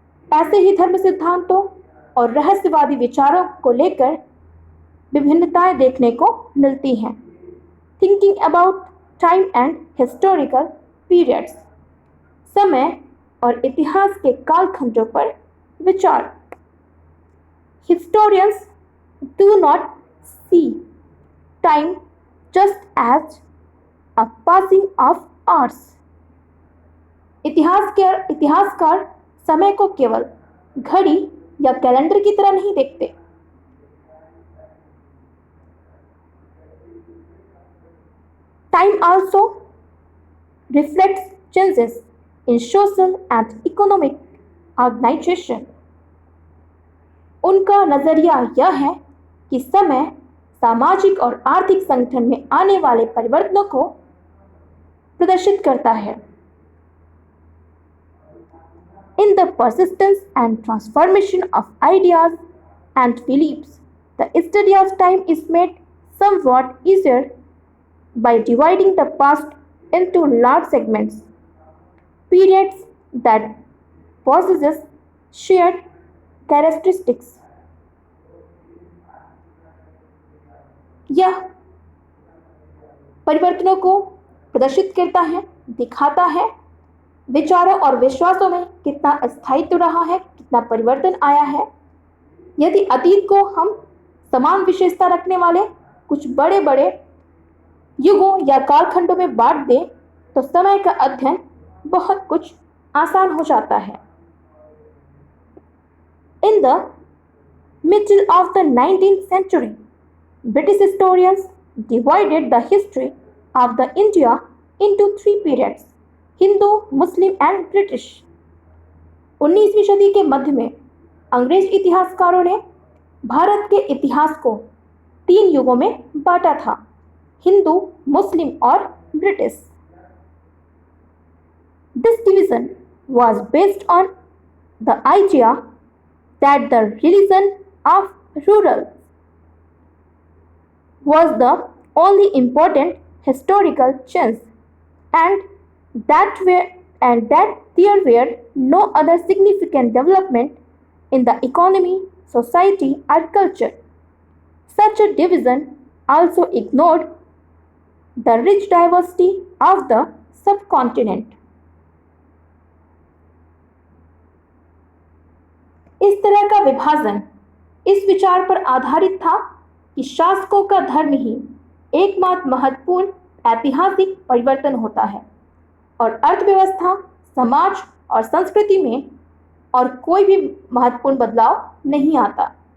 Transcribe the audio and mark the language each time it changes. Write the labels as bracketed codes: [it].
[hi] ऐसे ही धर्म सिद्धांतों और रहस्यवादी विचारों को लेकर विभिन्नताएं देखने को मिलती हैं। [en] thinking about time and historical periods, [hi] समय और इतिहास के कालखंडों पर विचार। [en] Historians do not see time just as a passing of hours. [hi] इतिहासकार समय को केवल घड़ी या कैलेंडर की तरह नहीं देखते। [en] Time also reflects changes in social and economic organization. [hi] उनका नजरिया यह है कि समय सामाजिक और आर्थिक संगठन में आने वाले परिवर्तनों को प्रदर्शित करता है। [en] In the persistence and transformation of ideas and beliefs, the study of time is made somewhat easier by dividing the past into large segments, periods that possess shared characteristics. [hi] यह परिवर्तनों को प्रदर्शित करता है, दिखाता है विचारों और विश्वासों में कितना स्थायित्व रहा है, कितना परिवर्तन आया है। यदि अतीत को हम समान विशेषता रखने वाले कुछ बड़े बड़े युगों या कालखंडों में बांट दें तो समय का अध्ययन बहुत कुछ आसान हो जाता है। [en] In the middle of the 19th century, British historians divided the history of the India into three periods: Hindu, Muslim and British. [hi] 19वीं सदी के मध्य में अंग्रेज इतिहासकारों ने भारत के इतिहास को 3 युगों में बांटा था: हिंदू, मुस्लिम और British. [en] This division was based on the idea that the religion of rural was the only important historical change and that there were no other significant development in the economy, society or culture. Such a division also ignored the rich diversity of the subcontinent. [hi] इस तरह का विभाजन इस विचार पर आधारित था कि शासकों का धर्म ही एकमात्र महत्वपूर्ण ऐतिहासिक परिवर्तन होता है और अर्थव्यवस्था, समाज और संस्कृति में और कोई भी महत्वपूर्ण बदलाव नहीं आता।